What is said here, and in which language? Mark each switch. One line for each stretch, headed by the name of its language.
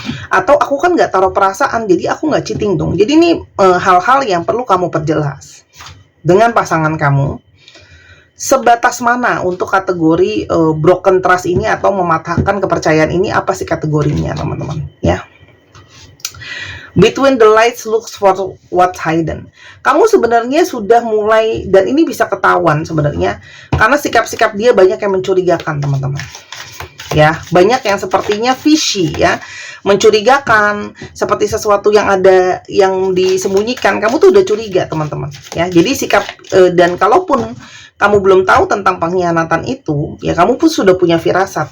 Indonesian: Atau aku kan nggak taruh perasaan, jadi aku nggak cheating dong. Jadi ini hal-hal yang perlu kamu perjelas dengan pasangan kamu, sebatas mana untuk kategori broken trust ini atau mematahkan kepercayaan ini, apa sih kategorinya, teman-teman ya.
English: Between the lights looks for what's hidden.
Indonesian: Kamu sebenarnya sudah mulai, dan ini bisa ketahuan sebenarnya karena sikap-sikap dia banyak yang mencurigakan, teman-teman ya. Banyak yang sepertinya fishy ya, mencurigakan, seperti sesuatu yang ada yang disembunyikan. Kamu tuh udah curiga, teman-teman ya. Jadi sikap dan kalaupun kamu belum tahu tentang pengkhianatan itu, ya kamu pun sudah punya firasat.